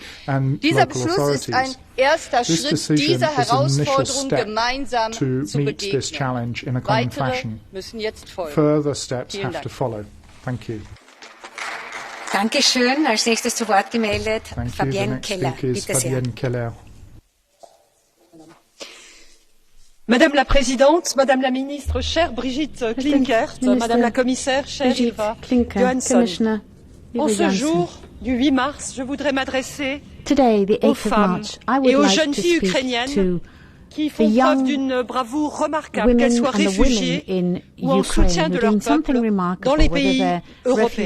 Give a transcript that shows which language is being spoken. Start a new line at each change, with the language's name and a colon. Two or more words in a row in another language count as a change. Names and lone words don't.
German: Dieser Beschluss ist ein erster Schritt, dieser Herausforderung gemeinsam zu begegnen. Weitere müssen jetzt folgen. Vielen Dank. Dankeschön. Als nächstes zu Wort gemeldet Fabienne Keller. Bitte sehr.
French: Madame la Présidente, Madame la Ministre, chère Brigitte Klinkert, Madame la Commissaire, chère Eva Johansson. En ce jour du 8 mars, je voudrais m'adresser aux femmes et aux jeunes filles ukrainiennes qui font preuve d'une bravoure remarquable, qu'elles soient réfugiées ou en soutien de leur peuple dans les pays européens.